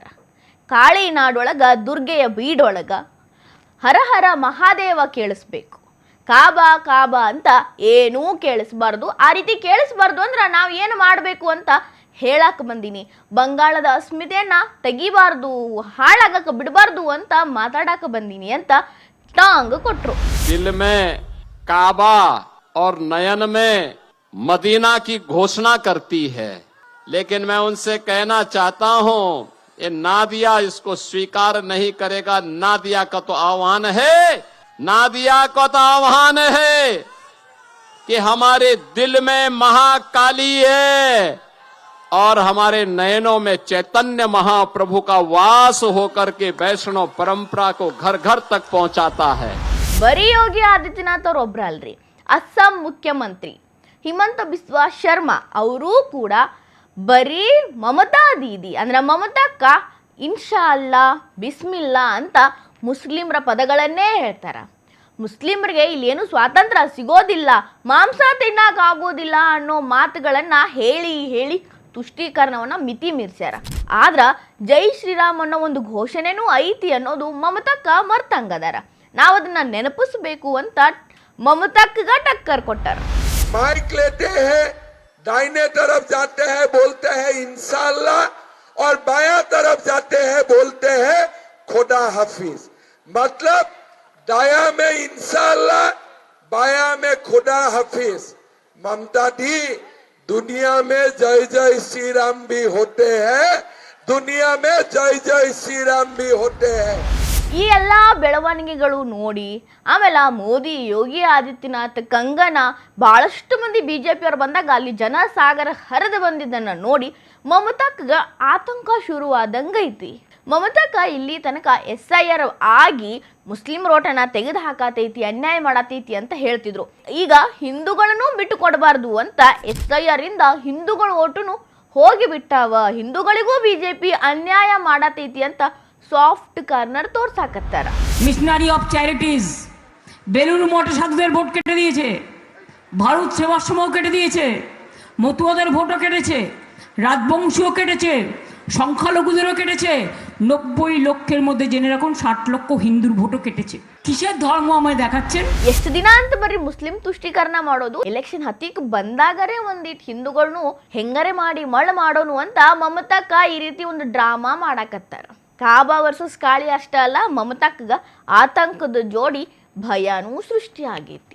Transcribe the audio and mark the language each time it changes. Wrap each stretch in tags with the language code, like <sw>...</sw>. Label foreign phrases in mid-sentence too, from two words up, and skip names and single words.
<kn>ಕಾಳಿ ನಾಡೊಳಗ ದುರ್ಗೆಯ ಬೀಡೊಳಗ ಹರ ಹರ ಮಹಾದೇವ ಕೇಳಿಸ್ಬೇಕು, ಕಾಬಾ ಕಾಬಾ ಅಂತ ಏನೂ ಕೇಳಿಸ್ಬಾರ್ದು. ಆ ರೀತಿ ಕೇಳಿಸ್ಬಾರ್ದು ಅಂದ್ರೆ ನಾವು ಏನು ಮಾಡಬೇಕು ಅಂತ ಹೇಳಕ್ಕೆ ಬಂದೀನಿ. ಬಂಗಾಳದ ಅಸ್ಮಿತೆಯನ್ನ ತೆಗಿಬಾರ್ದು, ಹಾಳಾಗಕ್ಕೆ ಬಿಡಬಾರ್ದು ಅಂತ ಮಾತಾಡಕ್ಕೆ ಬಂದೀನಿ ಅಂತ ಟಾಂಗ್ ಕೊಟ್ರು.</kn> <hi>दिल में काबा और नयन में मदीना की घोषणा करती है, लेकिन मैं उनसे कहना चाहता हूं ये नादिया इसको स्वीकार नहीं करेगा. नादिया का तो आह्वान है, नादिया का तो आह्वान है कि हमारे दिल में महाकाली है और हमारे नयनों में चैतन्य महाप्रभु का वास होकर के वैष्णव परंपरा को घर घर तक पहुंचाता है.</hi> <kn>ಬರೀ ಯೋಗಿ ಆದಿತ್ಯನಾಥ್ ಅವ್ರು ಒಬ್ರ ಅಲ್ರಿ, ಅಸ್ಸಾಂ ಮುಖ್ಯಮಂತ್ರಿ ಹಿಮಂತ ಬಿಸ್ವಾ ಶರ್ಮಾ ಅವರೂ ಕೂಡ ಬರೀ ಮಮತಾ ದೀದಿ ಅಂದ್ರೆ ಮಮತಕ್ಕ</kn> <ar>إن شاء الله بسم الله</ar> <kn>ಅಂತ ಮುಸ್ಲಿಮ್ರ ಪದಗಳನ್ನೇ ಹೇಳ್ತಾರ. ಮುಸ್ಲಿಮ್ರಿಗೆ ಇಲ್ಲೇನು ಸ್ವಾತಂತ್ರ್ಯ ಸಿಗೋದಿಲ್ಲ, ಮಾಂಸ ತಿನ್ನಕ್ಕಾಗೋದಿಲ್ಲ ಅನ್ನೋ ಮಾತುಗಳನ್ನ ಹೇಳಿ ಹೇಳಿ ತುಷ್ಟೀಕರಣವನ್ನ ಮಿತಿ ಮೀರ್ಸ್ಯಾರ. ಆದ್ರ ಜೈ ಶ್ರೀರಾಮ್ ಅನ್ನೋ ಒಂದು ಘೋಷಣೆನೂ ಐತಿ ಅನ್ನೋದು ಮಮತಕ್ಕ ಮರ್ತಂಗದಾರ. ನಾವು ಅದನ್ನ ನೆನಪಿಸ್ಬೇಕು ಅಂತ ಮಮತಕ್ಕಗ ಟಕ್ಕರ್ ಕೊಟ್ಟಾರ.</kn> <hi>माइक लेते हैं, दाहिने तरफ जाते हैं बोलते हैं इंशाअल्लाह और बायां तरफ जाते हैं बोलते हैं खुदा हाफिज. मतलब दाया में इंशाअल्लाह, बाया में खुदा हाफिज. ममता दी दुनिया में जय जय श्री राम भी होते हैं, दुनिया में जय जय श्री राम भी होते हैं.</hi> <kn>ಈ ಎಲ್ಲ ಬೆಳವಣಿಗೆಗಳು ನೋಡಿ ಆಮೇಲೆ ಮೋದಿ, ಯೋಗಿ ಆದಿತ್ಯನಾಥ್, ಕಂಗನಾ, ಭಾಳಷ್ಟು ಮಂದಿ BJP ಅವ್ರು ಬಂದಾಗ ಅಲ್ಲಿ ಜನಸಾಗರ ಹರಿದು ಬಂದಿದ್ದನ್ನು ನೋಡಿ ಮಮತಕ್ಕ ಆತಂಕ ಶುರುವಾದಂಗೈತಿ. ಮಮತಕ್ಕ ಇಲ್ಲಿ ತನಕ SIR ಆಗಿ ಮುಸ್ಲಿಂ ಓಟನ್ನ ತೆಗೆದು ಹಾಕತೈತಿ, ಅನ್ಯಾಯ ಮಾಡತೈತಿ ಅಂತ ಹೇಳ್ತಿದ್ರು. ಈಗ ಹಿಂದೂಗಳನ್ನು ಬಿಟ್ಟು ಕೊಡಬಾರ್ದು ಅಂತ SIR ಇಂದ ಹಿಂದೂಗಳ ಓಟುನು ಹೋಗಿಬಿಟ್ಟಾವ, ಹಿಂದೂಗಳಿಗೂ BJP ಅನ್ಯಾಯ ಮಾಡತೈತಿ ಅಂತ</kn> <en>soft corner</en> <kn>তোরসাকত্তার.</kn> <bn>মিশনারি অফ চ্যারিটিজ বেলুন মঠে সাধুদের ভোট কেটে দিয়েছে, ভারত সেবাশ্রমও কেটে দিয়েছে, মতুয়াদের ভোটও কেটেছে, রাজবংশীও কেটেছে, সংখ্যালঘুদেরও কেটেছে, 90 লক্ষের মধ্যে জেনে রাখুন 60 লক্ষ হিন্দুর ভোটও কেটেছে। কিসের ধর্ম আমায় দেখাচ্ছেন?</bn> <kn>ಎಷ್ಟು ದಿನ ಅಂತ ಬರೀ ಮುಸ್ಲಿಂ ತುಷ್ಟೀಕರಣ ಮಾಡೋದು, ಎಲೆಕ್ಷನ್ ಹತ್ತಿಕ್ ಬಂದಾಗರೆ ಒಂದಿಟ್ ಹಿಂದೂಗಳನ್ನು ಹೆಂಗರೆ ಮಾಡಿ ಮಳ್ಳ ಮಾಡೋನು ಅಂತ ಮಮತಾಕ್ಕ ಈ ರೀತಿ ಒಂದು ಡ್ರಾಮಾ ಮಾಡಾಕತ್ತಾರ. ಕಾಬಾ ವರ್ಸಸ್ ಕಾಳಿ ಅಷ್ಟ ಅಲ್ಲ, ಮಮತಾಕ್ಗ ಆತಂಕದ ಜೋಡಿ ಭಯನೂ ಸೃಷ್ಟಿ ಆಗೈತಿ.</kn>